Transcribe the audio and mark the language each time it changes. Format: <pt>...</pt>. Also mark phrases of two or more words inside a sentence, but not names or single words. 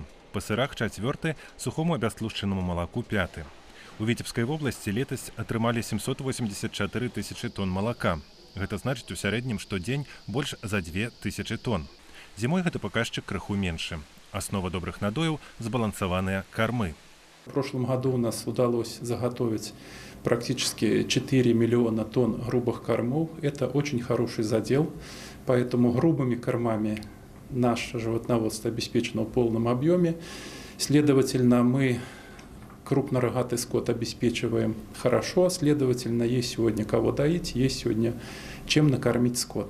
<be>Па сырах 4-й, сухому абястлушчанаму малаку 5-й. У Віцебскай вобласці летась атрымалі 784 тысячы тонн малака. Гэта значыць у сярэднім штодзень больш за 2000 тонн. Зімой гэты паказчык крыху меншы. Аснова добрых надояў – збалансаваныя кормы.</be> <ru>В прошлом году у нас удалось заготовить практически 4 миллиона тонн грубых кормов. Это очень хороший задел, поэтому грубыми кормами наше животноводство обеспечено в полном объеме. Следовательно, мы крупнорогатый скот обеспечиваем хорошо, следовательно, есть сегодня кого доить, есть сегодня чем накормить скот.</ru>